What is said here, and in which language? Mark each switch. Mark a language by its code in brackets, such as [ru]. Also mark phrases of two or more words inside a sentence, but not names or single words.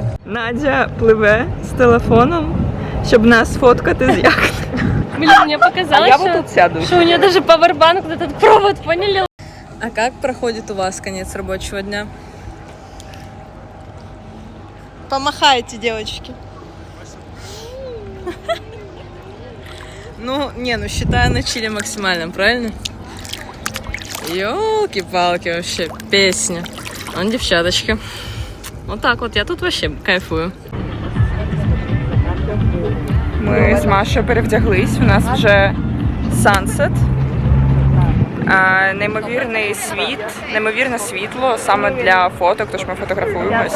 [uk] Надя пливе з телефоном, щоб нас фоткати з яхти. [ru] Блин, мне показалось, сяду. что у нее даже пауэрбанк, вот этот провод, поняли? А как проходит у вас конец рабочего дня? Помахайте, девочки. Ну, считаю на чиле максимально, правильно? Ёлки-палки, вообще, песня. Вон девчаточки. Вот так вот, я тут вообще кайфую. [uk] Ми з Машою перевдяглись, у нас вже сансет. Неймовірне світло саме для фоток, тож ми фотографуємось.